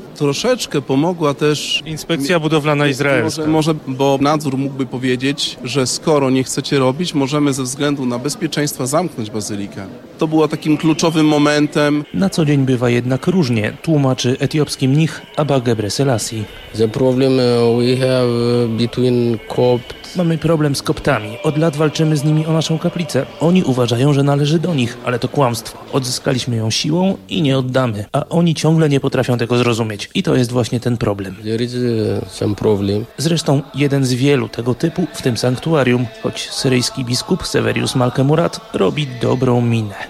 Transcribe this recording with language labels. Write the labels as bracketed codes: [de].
[pl] Troszeczkę pomogła też inspekcja budowlana izraelska. Może, bo nadzór mógłby powiedzieć, że skoro nie chcecie robić, możemy ze względu na bezpieczeństwo zamknąć bazylikę. To było takim kluczowym momentem. Na co dzień bywa jednak różnie, tłumaczy etiopski mnich Abba Gebreselassie. [en] The problem we have between Copts. [pl] Mamy problem z Koptami. Od lat walczymy z nimi o naszą kaplicę. Oni uważają, że należy do nich, ale to kłamstwo. Odzyskaliśmy ją siłą i nie oddamy. A oni ciągle nie potrafią tego zrozumieć. I to jest właśnie ten problem. [en] There is some problem. [pl] Zresztą jeden z wielu tego typu w tym sanktuarium, choć syryjski biskup Severius Malke Murat robi dobrą minę.